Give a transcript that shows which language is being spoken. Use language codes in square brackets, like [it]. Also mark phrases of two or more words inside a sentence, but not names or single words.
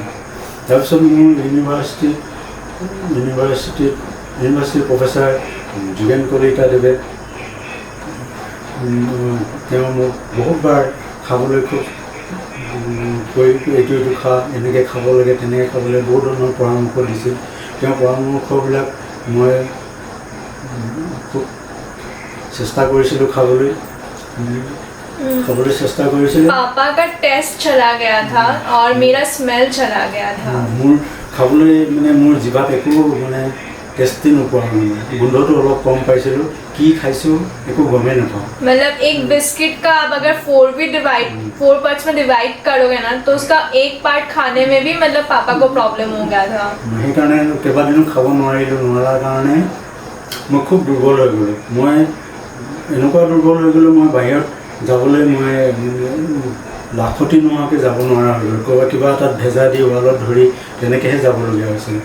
[as] তাৰপিছত মোৰ ইউনিভাৰ্চিটিৰ প্ৰফেচাৰ যোগেন কলিতাদেৱে তেওঁ মোক বহুতবাৰ খাবলৈ খুব এইটো খা, এনেকৈ খাব লাগে, তেনেকৈ খাব লাগে, বহুত ধৰণৰ পৰামৰ্শ দিছিল. তেওঁ পৰামৰ্শবিলাক মই খুব চেষ্টা কৰিছিলোঁ খাবলৈ চেষ্টা কৰিছিলোঁ. [hi] पापा का टेस्ट चला गया था और मेरा स्मेल चला गया था. [as] মোৰ খাবলৈ মানে মোৰ জিভাত একো মানে টেষ্টি নোপোৱা মানে গোন্ধটো অলপ কম পাইছিলোঁ. কি খাইছোঁ একো গমেই নাপাওঁ. [hi] मतलब एक बिस्किट का आप अगर 4 पार्ट्स में डिवाइड करोगे ना तो उसका एक पार्ट खाने में भी मतलब पापा को प्रॉब्लम हो गया था. [as] সেইকাৰণে কেইবাদিনো খাব নোৱাৰাৰ কাৰণে মই খুব দুৰ্বল হৈ গ'লোঁ. মই এনেকুৱা দুৰ্বল হৈ গ'লোঁ, মই বাহিৰত যাবলৈ মই লাখতি নোহোৱাকৈ যাব নোৱাৰা হৈ গ'লোঁ. ক'ৰবাত কিবা এটাত ভেজা দি ৱালত ধৰি তেনেকৈহে যাবলগীয়া হৈছিল.